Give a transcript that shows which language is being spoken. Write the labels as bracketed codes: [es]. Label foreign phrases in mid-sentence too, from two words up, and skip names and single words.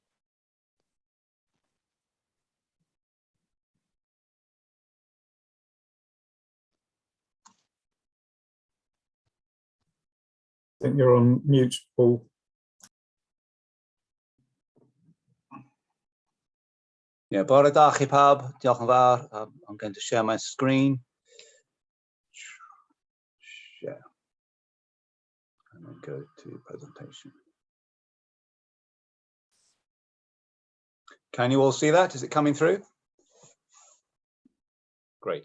[en] I think you're on mute, Paul. Yeah, [cy] bore da chi pawb, diolch yn fawr. [en] I'm going to share my screen. Share. And then go to presentation. Can you all see that? Is it coming through? Great.